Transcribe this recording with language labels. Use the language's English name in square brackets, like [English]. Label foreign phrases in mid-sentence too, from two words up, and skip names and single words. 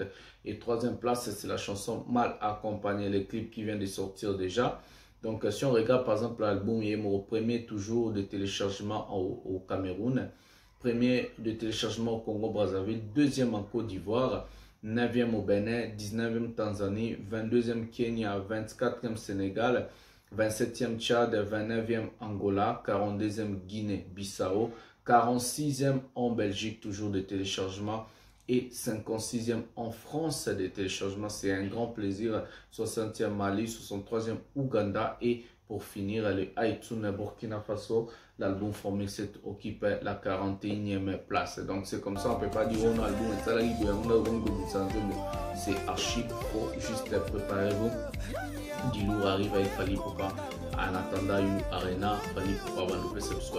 [French] Et troisième place, c'est la chanson Mal accompagnée, le clip qui vient de sortir déjà. Donc, si on regarde par exemple l'album Yemo, premier toujours de téléchargement au Cameroun, premier de téléchargement au Congo-Brazzaville, deuxième en Côte d'Ivoire, 9e au Bénin, 19e Tanzanie, 22e Kenya, 24e Sénégal, 27e Tchad, 29e Angola, 42e Guinée-Bissau, 46e en Belgique, toujours de téléchargement, et 56e en France de téléchargement. C'est un grand plaisir. 60e Mali, 63e Ouganda, et pour finir, le iTunes Burkina Faso, l'album Formule 7 occupe la 41e place. Donc c'est comme ça, on ne peut pas dire on a album, c'est archi faux. Juste préparez-vous. Du lourd arrive avec Fally Ipupa. En attendant, une arena, Fally Ipupa va nous faire ce soir.